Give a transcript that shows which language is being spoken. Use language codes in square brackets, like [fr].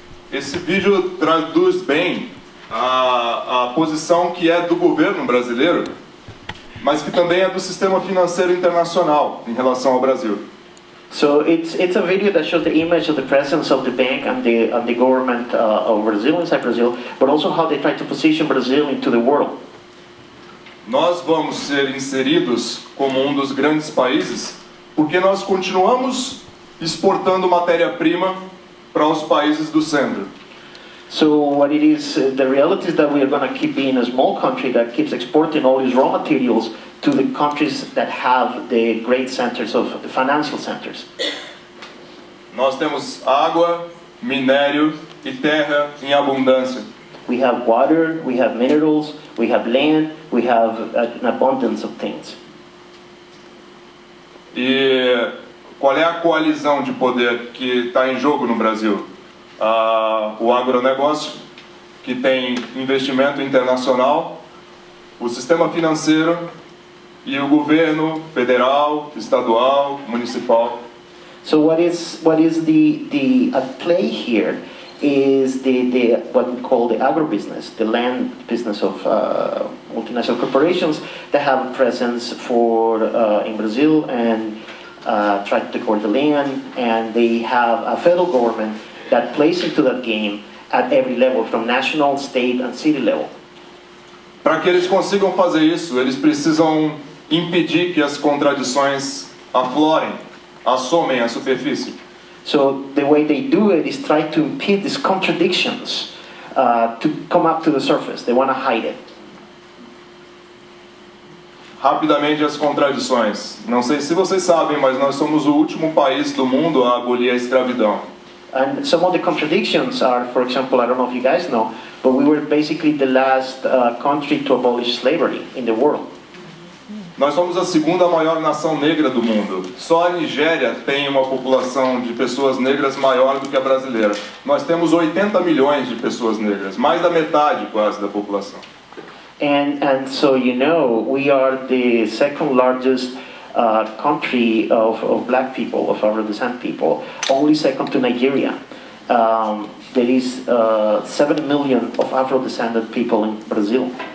[pt] Esse vídeo traduz bem a posição que é do governo brasileiro, mas que também é do sistema financeiro internacional em relação ao Brasil. [en] So it's a video that shows the image of the presence of the bank and the government of Brazil, inside Brazil, but also how they try to position Brazil into the world. [pt] Nós vamos ser inseridos como um dos grandes países porque nós continuamos exportando matéria-prima para os países do centro. [en] So what it is, the reality is that we are going to keep being a small country that keeps exporting all these raw materials to the countries that have the great centers of the financial centers. [pt] Nós temos água, minério e terra em abundância. [en] We have water, we have minerals, we have land, we have an abundance of things. [pt] E qual é a coalizão de poder que está em jogo no Brasil? O agronegócio, que tem investimento internacional, o sistema financeiro e o governo federal, estadual, municipal. [en] So what is the at play here is the what we call the agribusiness, the land business of multinational corporations that have a presence in Brazil and try to take over the land, and they have a federal government that plays into that game at every level, from national, state, and city level. [pt] Para que eles consigam fazer isso, eles precisam impedir que as contradições aflorem, assomem a superfície. [en] So the way they do it is try to impede these contradictions to come up to the surface. They want to hide it. [pt] Rapidamente as contradições. Não sei se vocês sabem, mas nós somos o último país do mundo a abolir a escravidão. [en] And some of the contradictions are, for example, I don't know if you guys know, but we were basically the last country to abolish slavery in the world. [pt] Nós somos a segunda maior nação negra do mundo. Só a Nigéria tem uma população de pessoas negras maior do que a brasileira. Nós temos 80 milhões de pessoas negras, mais da metade quase da população. [en] And so you know, we are the second largest country of black people, of Afro-descent people, only second to Nigeria. There is 7 million of Afro-descended people in Brazil.